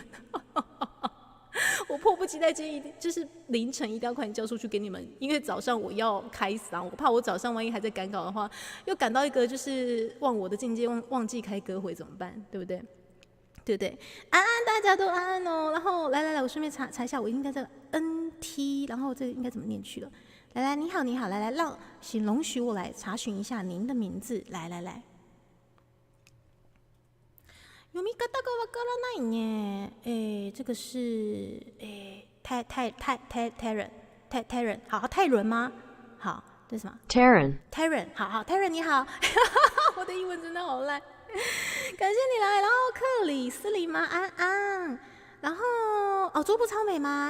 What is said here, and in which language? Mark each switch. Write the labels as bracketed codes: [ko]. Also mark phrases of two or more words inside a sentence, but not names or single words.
[zh] 我迫不及待，今天就是凌晨一定要快点交出去给你们，因为早上我要开嗓，我怕我早上万一还在赶稿的话，又赶到一个就是忘我的境界，忘记开歌会怎么办？对不对？安安，大家都安安哦。然后来，我顺便查一下，我应该这个 NT， 然后这个应该怎么念去了？来，你好，来，请容许我来查询一下您的名字。来。 [ja] 読み方がわからないね。 [zh] 这个是泰人，好，泰伦吗？好，这是什么 Taryn，好 Taryn 你好。我的英文真的好烂。感谢你来。然后克里斯里吗？安。然后桌布超美吗？